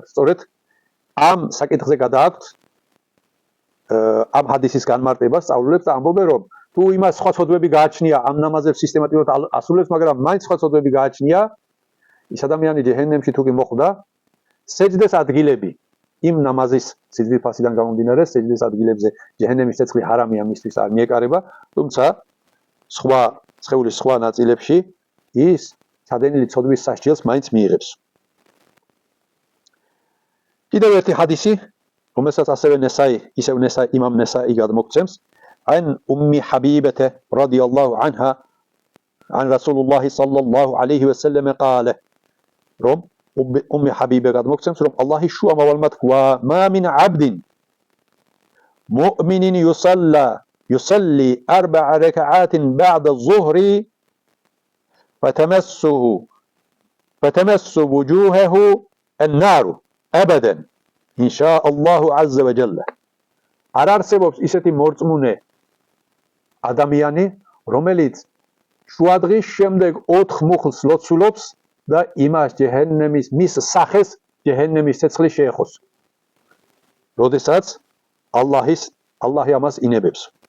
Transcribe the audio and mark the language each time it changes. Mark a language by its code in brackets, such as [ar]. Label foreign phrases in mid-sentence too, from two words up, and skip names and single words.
[ka] სწორედ ამ საკითხზე გადააქვთ ამ ჰადისის განმარტებას სწავლულებს და ამბობენ, რომ თუ იმას სხვა ცოდვები გააჩნია, ამ ნამაზებს სისტემატურად ასრულებს, მაგრამ მაინც სხვა ცოდვები გააჩნია, ის ადამიანი ჯეჰენემში თუ კი მოხვდა, სეჯდეს ადგილები იმ ნამაზის სიძვირფასიდან გამომდინარე, სეჯდეს ადგილებზე ჯეჰენემის ცეცხლი ჰარამია მისთვის არ მიეკარება, თუმცა სხვა სხეულის სხვა ნაწილებში ის სადენილი ცოდვის სასჯელს მაინც მიიღებს. კიდევ ერთი ჰადისი, რომელსაც ასევე იმამ ნესაი გადმოგცემს, [ar] عن أم حبيبة رضي الله عنها عن رسول الله صلى الله عليه وسلم قال رب أم حبيبة [ka] გადმოგცემს, რომ ალლაჰის შუა მავალმა თქვა, [ar] ما من عبد مؤمن يصلي 4 ركعات بعد الظهر فتمس وجوهه النار أبدا إن شاء الله عز وجل. [ka] არ არსებობს ისეთი მორწმუნე ადამიანი, რომელიც შუადღის შემდეგ 4 მუხლს ლოცულობს და იმას მის სახეს ჯეჰენემის ცეცხლი შეეხოს. როდესაც ალლაჰი ამას ინებებს.